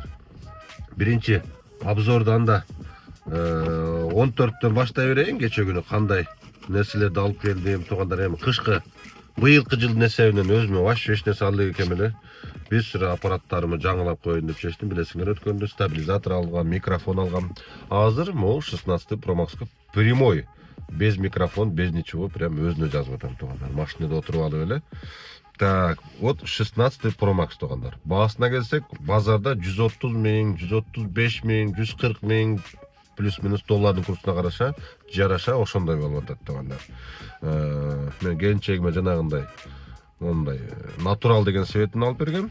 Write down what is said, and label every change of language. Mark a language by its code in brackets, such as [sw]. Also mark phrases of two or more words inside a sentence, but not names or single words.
[ky] Биринчи обзордан да 14-төн баштай берейин. Кече күнү кандай нерселерди алып келдим туугандар. Эми кышкы быйылкы жылдын эсебинен өзүмө вообще эч нерсе албай экем эле. Бир сыра аппараттарымы жаңылап коеюн деп чечтим. Билесиңер, өткөндө стабилизатор алгам, микрофон алгам. Азыр могу 16 Pro Max'ка прямой, [ru] без микрофон, без ничего, [ky] прям өзүнө жазып атам туугандар. Машинада отуруп алып эле. [ru] Так, вот [ky] 16 Pro Max туугандар. Баасына келсек, базарда 130 миң, 135 миң, 140 миң плюс-минус доллардын курсуна жараша ошондой болуп атат туугандар. Мен келинчегиме жанагындай мондай натурал деген светин алып бергем.